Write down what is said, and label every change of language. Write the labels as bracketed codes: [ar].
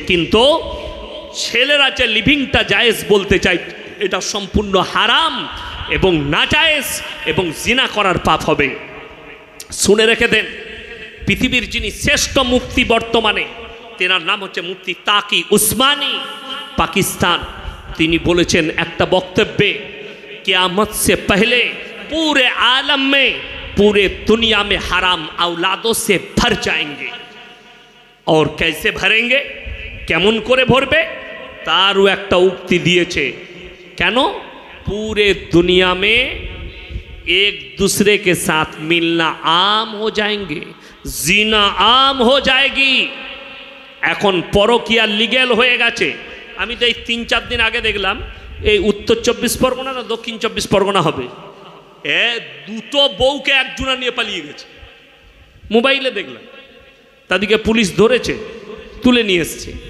[bn] কিন্তু ছেলেরা যে লিভিংটা জায়েজ বলতে চায়, এটা সম্পূর্ণ হারাম এবং নাজায়েজ, এবং জিনা করার পাপ হবে। শুনে রেখে দেন, পৃথিবীর যিনি শ্রেষ্ঠ মুফতি বর্তমানে, তেনার নাম হচ্ছে মুফতি তাকি উসমানী, পাকিস্তান। তিনি বলেছেন একটা বক্তব্যে, কিয়ামত [hi] से पहले पूरे आलम में, पूरे दुनिया में हराम औलादों से भर जाएंगे। और कैसे भरेंगे? [bn] কেমন করে ভরবে? তারও একটা উক্তি দিয়েছে। কেন? [hi] पूरे दुनिया में एक दूसरे के साथ मिलना आम हो जाएंगे, জিনা आम हो जाएगी। [bn] এখন পরকীয়া লিগ্যাল হয়ে গেছে। আমি তো এই 3-4 দিন আগে দেখলাম, এই উত্তর 24 পরগনা না দক্ষিণ 24 পরগনা হবে, দুটো বউকে একজনা নিয়ে পালিয়ে গেছে। মোবাইলে দেখলাম, তাদেরকে পুলিশ ধরেছে, তুলে নিয়ে এসছে।